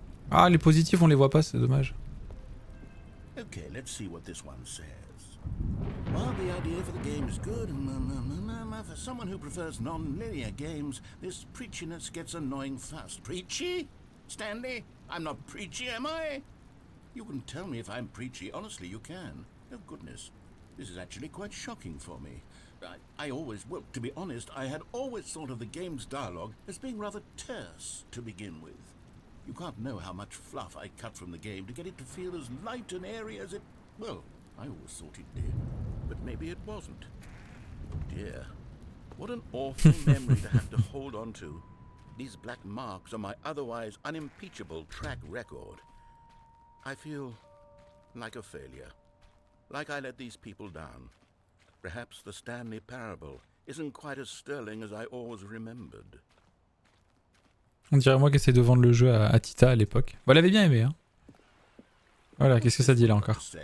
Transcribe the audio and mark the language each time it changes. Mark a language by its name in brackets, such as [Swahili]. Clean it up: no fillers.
[French] Ah, les positifs, on les voit pas, c'est dommage. [English] Okay, let's see what this one says. While the idea for the game is good, for someone who prefers non-linear games, this preachiness gets annoying fast. Preachy? Stanley? I'm not preachy, am I? You can tell me if I'm preachy. Honestly, you can. Oh, goodness. This is actually quite shocking for me. I always, well, to be honest, I had always thought of the game's dialogue as being rather terse to begin with. You can't know how much fluff I cut from the game to get it to feel as light and airy as it... Well, I always thought it did. But maybe it wasn't. Oh, dear. What an awful memory to have to hold on to. These black marks on my otherwise unimpeachable track record. I feel like a failure. Like I let these people down. Perhaps the Stanley parable isn't quite as sterling as I always remembered. [French] On dirait moi qui essaie de vendre le jeu à Tita à l'époque. Bon, elle avait bien aimé, hein. Voilà, qu'est-ce que ça dit là encore?